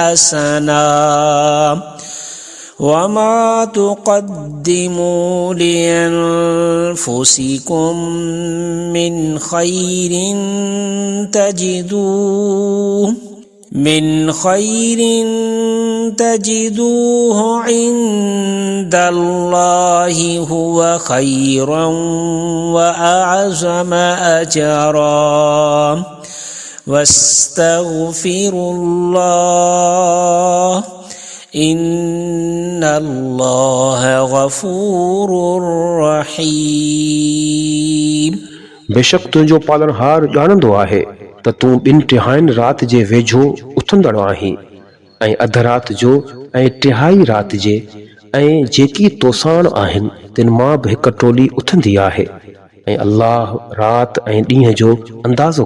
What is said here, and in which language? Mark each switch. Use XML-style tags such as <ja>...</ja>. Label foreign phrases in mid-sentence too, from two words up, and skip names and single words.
<ar>حسنا وما تقدموا لأنفسكم من خير تجدوه عند الله هو خيرا وأعظم أجرا واستغفروا الله إن الله غفور رحيم</ar> <sd>बेशक तुंहिंजो पालनहार ॼाणंदो आहे त तूं ॿिनि टिहाईनि राति जे वेझो उथंदड़ आहीं ऐं अध राति जो ऐं टिहाई राति जे ऐं जेकी तोसाण आहिनि तिन मां बि हिकु टोली उथंदी आहे ऐं अल्लाह राति ऐं ॾींहं जो अंदाज़ो</sd>